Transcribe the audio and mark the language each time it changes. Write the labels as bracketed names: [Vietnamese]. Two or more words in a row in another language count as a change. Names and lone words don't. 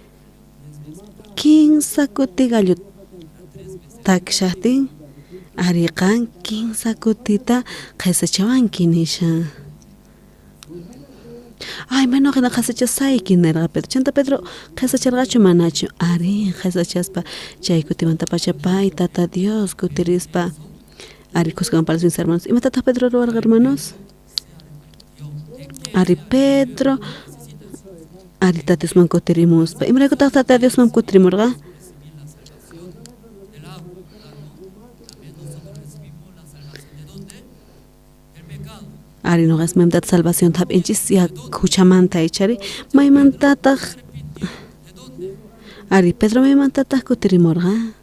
[Quechua] kinsa kuti gallu takshaqtin ari qan kinsa kutita qhisachawanki nisha mana qina qhisachasayki nirqa Pedro chanta Pedro qhisacharqachu manachu ari qhisachaspa chay kutimanta pachapay tata Dios kutirispa ari kusqan [Spanish] para mis hermanos [Quechua] imatataq Pedro ruwarqa hermanos ari Pedro ari tata Diosman kutirimuspa imaraykutaq tata Diosman kutirimurqa ari noqas maymantata salvación hap'inchis huchamanta ichari maymantataq ari Pedro maymantataq kutirimurqa